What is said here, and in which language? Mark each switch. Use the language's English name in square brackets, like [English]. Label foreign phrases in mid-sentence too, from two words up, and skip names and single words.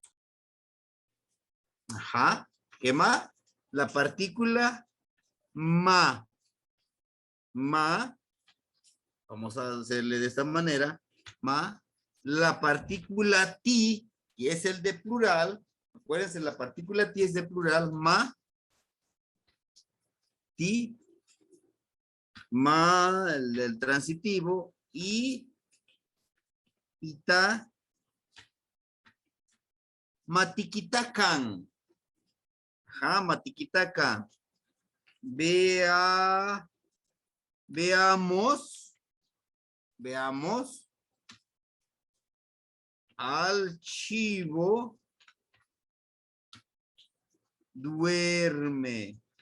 [Spanish] Ajá. ¿Qué más? La partícula ma. Ma. Vamos a hacerle de esta manera. Ma. La partícula ti, que es el de plural. Acuérdense, la partícula ti es de plural. Ma. Ti. Ma, el del transitivo. Y. [Nahuatl languages] Ita. Matiquitacan. [Spanish] Ajá, matiquitacan. Veamos al chivo duerme.